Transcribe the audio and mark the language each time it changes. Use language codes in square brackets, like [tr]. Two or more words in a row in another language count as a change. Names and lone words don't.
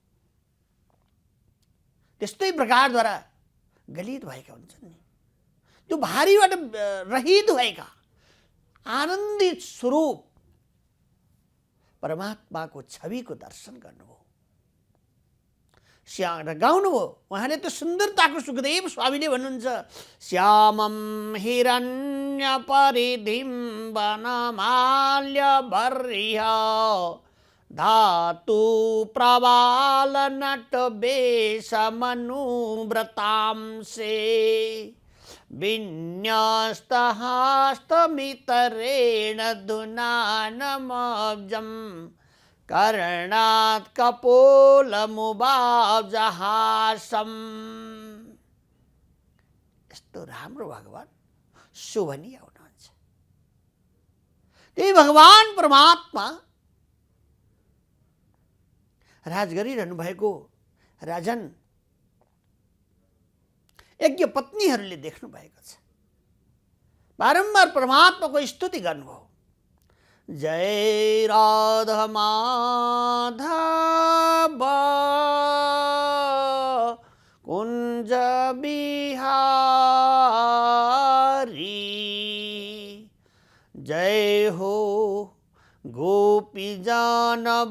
[ne] त्यस्तै प्रकारद्वारा गलित भएका हुन्छन् नि। त्यो भारीबाट रहित भएका आनन्दित स्वरूप परमात्माको छविको दर्शन गर्नुभयो, गाउनुभयो। उहाँले त्यो सुन्दरताको सुखदेव स्वामीले भन्नुहुन्छ, [sa] श्यामं हिरण्य परिधिं वनमाल्यबर्हिः धातु प्रवाल नटवेशमनोव्रतांसे विन्यस्तहस्तमितरेण दुनानमब्जम् कर्णात् कपोलमुवाब्जहासम्। [ne] यस्तो राम्रो भगवान शोभनीय हुनुहुन्छ। त्यही भगवान परमात्मा राज गरिरहनु भएको राजन यज्ञ पत्नीहरूले देख्नु भएको छ। बारम्बार परमात्माको स्तुति गर्नुभयो। जय राधा माधव कुञ्ज बिहारी, जय हो गोपीजन